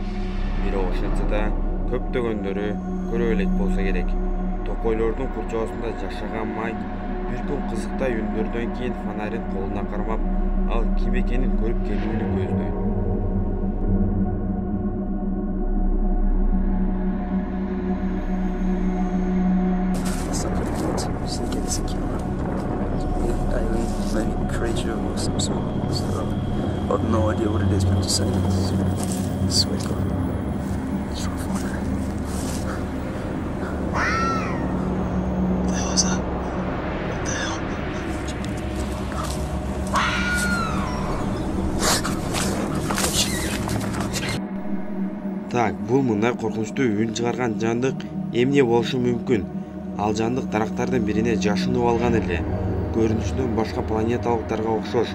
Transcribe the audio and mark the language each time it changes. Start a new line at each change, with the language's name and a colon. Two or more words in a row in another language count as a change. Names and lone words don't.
Kyrgyz: Бирок ошентсе да көптөгөндөрү көрө элек болсо керек. Токойлордун курчоосунда жашаган Майк бир күн кызыктай үндөрдөн кийин фонарин колуна кармап, ал ким экенин көрүп келүүнү көздөйт.
English: Creature or some sort of stuff. I have no idea what it is, but just saying it's wicked. It's rough one. What the hell is that? What the hell?
Kyrgyz: Так, бул мындай коркунучтуу үн чыгарган жандык эмне болушу мүмкүн? Ал жандык дарактардын бирине жашынып алган эле. Көрүнүшүнөн башка планеталыктарга окшош.